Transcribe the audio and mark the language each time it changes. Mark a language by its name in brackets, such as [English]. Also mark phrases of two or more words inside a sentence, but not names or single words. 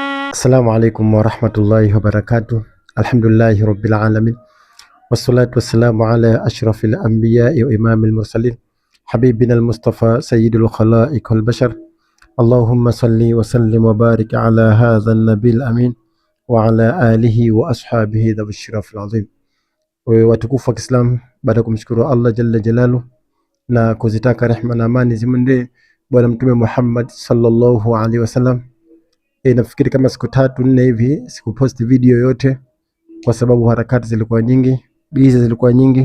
[Arabic] السلام عليكم ورحمة الله وبركاته. الحمد لله رب العالمين، والصلاة والسلام على أشرف الأنبياء وإمام المرسلين، حبيبنا المصطفى سيد الخلائق والبشر. اللهم صل وسلم وبارك على هذا النبي الأمين وعلى آله وأصحابه ذوي الشرف العظيم. [Swahili] Watukufu wa Kiislamu, baada ya kumshukuru [Arabic] الله جل جلاله [Swahili] na kuzitaka rehma na amani zimwendee Bwana Mtume Muhammad [Arabic] صلى الله عليه وسلم. [Swahili] Nafikiri kama siku 3-4 hivi sikuposti video yote kwa sababu harakati zilikuwa nyingi, busy zilikuwa nyingi.